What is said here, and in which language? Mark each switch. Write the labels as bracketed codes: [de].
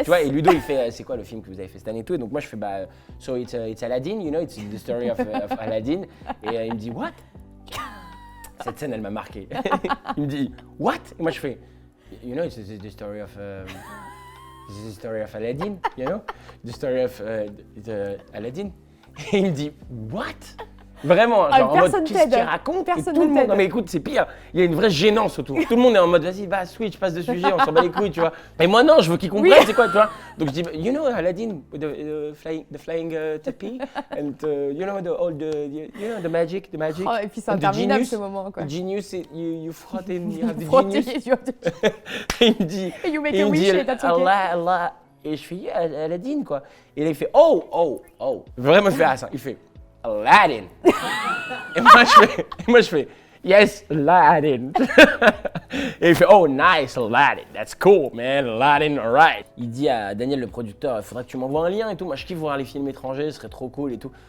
[fr] et tu vois, et Ludo il fait c'est quoi le film que vous avez fait cette année et tout, et donc moi je fais bah [en] so it's Aladdin, you know, it's the story of Aladdin, [fr] et il me dit what? Cette scène elle m'a marqué. Il me dit what? Et moi je fais [en] you know it's the story of this is the story of Aladdin, you know? The story of Aladdin. [fr] Et il me dit, [en] what? [fr] Vraiment, genre en mode, qu'est-ce qu'il raconte? Et tout le monde, non mais écoute, c'est pire, il y a une vraie gênance autour. Tout le monde est en mode, vas-y, va, switch, passe de sujet, on s'en bat les couilles, tu vois. Mais moi non, je veux qu'ils comprennent, c'est quoi, tu vois. Donc je dis, [en] you know Aladdin, the flying tapis, and you know the magic. [fr] Oh, et puis c'est interminable ce moment, quoi. [en] The genius, you frotte in, you have the [fr] Frotter, [en] genius. [fr] et il me dit, [en] you make a wish [fr] et [en] that's okay. [fr] Allah. Et je fais, yeah, Aladdin, quoi. Et là, il fait, oh. Vraiment, il fait ça. Il fait, Aladdin. Et moi, je fais, [en] Yes, Aladdin. [fr] Et il fait, [en] oh nice, Aladdin, that's cool, man, Aladdin, alright. [fr] Il dit à Daniel, le producteur, il faudrait que tu m'envoies un lien et tout. Moi, je kiffe voir les films étrangers, ce serait trop cool et tout.